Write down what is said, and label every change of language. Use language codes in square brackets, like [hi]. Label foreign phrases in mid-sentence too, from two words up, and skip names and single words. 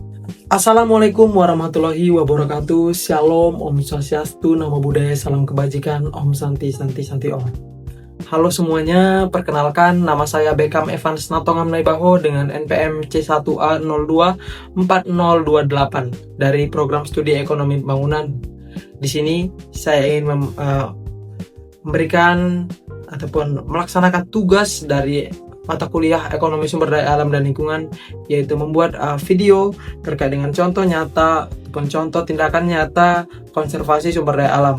[ar] Assalamualaikum warahmatullahi wabarakatuh. Shalom, [ban] Om Swastiastu, [pi] Namo Buddhaya, [id] Salam Kebajikan, [sa] Om Santi Santi Santi Om. [id] Halo semuanya, perkenalkan nama saya Beckham Evans Natongam Naibaho dengan NPM C1A024028 dari Program Studi Ekonomi Pembangunan. Di sini saya ingin memberikan ataupun melaksanakan tugas dari mata kuliah Ekonomi Sumber Daya Alam dan Lingkungan, yaitu membuat video terkait dengan contoh nyata ataupun contoh tindakan nyata konservasi sumber daya alam.